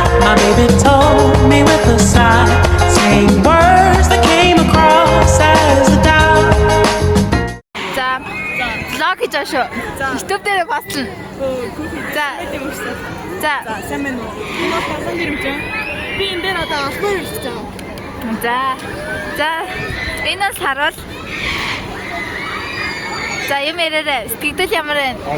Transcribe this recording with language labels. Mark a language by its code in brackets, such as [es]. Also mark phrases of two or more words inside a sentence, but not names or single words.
[en] My baby told me with a sigh, saying words that came across as a doubt. [mn] За влог хийж байгаа шүү. YouTube дээр басна. За. За. сайн байна уу? Энэ бол балан гэрэмжээ. Би энэ дээр одоо албаар ирж байгаа. За. Энэ нь сарвал. За юм ярээрэй. Сэтгэл ямар вэ?